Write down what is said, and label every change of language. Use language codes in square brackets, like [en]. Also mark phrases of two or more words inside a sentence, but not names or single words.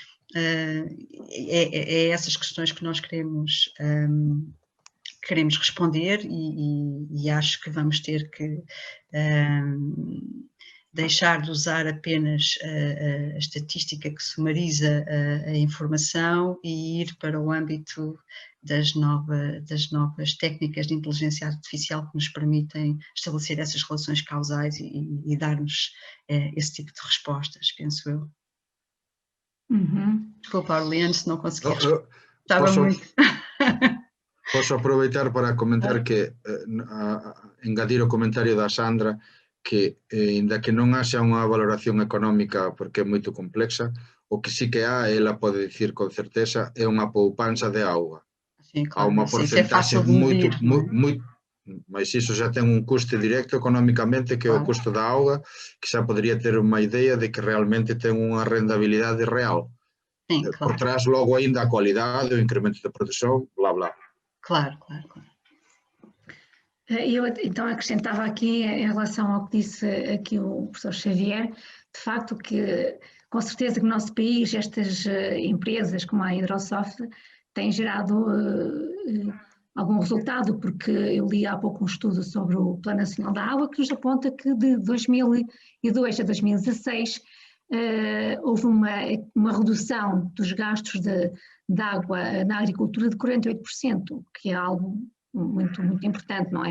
[pt] É essas questões que nós queremos responder e acho que vamos ter que deixar de usar apenas a estatística que sumariza a informação e ir para o âmbito das novas técnicas de inteligência artificial que nos permitem estabelecer essas relações causais e dar-nos esse tipo de respostas, penso eu. Desculpa, Orleano, se não consegui responder. Estava muito... [gl] Posso aproveitar para comentar que, engadir o comentario da Sandra, que, ainda que non haxa unha valoración económica porque é moito complexa, o que sí que há, ela pode dicir con certeza, é unha poupanza de auga. [pt] Sim, claro, [gl] há unha porcentaxe moito mas iso já ten un custe directo económicamente, que é o custo da auga, que xa podería ter unha idea de que realmente ten unha rendabilidade real. [pt] Sim, Por claro. trás, logo ainda a cualidade, o incremento de produção, blá, blá. Claro, claro, claro. Eu então acrescentava aqui, em relação ao que disse aqui o professor Xavier, de facto que, com certeza que no nosso país, estas empresas como a Hidrosoft têm gerado algum resultado, porque eu li há pouco um estudo sobre o Plano Nacional da Água que nos aponta que de 2002 a 2016 houve uma redução dos gastos de água na agricultura de 48%, que é algo muito, muito importante, não é?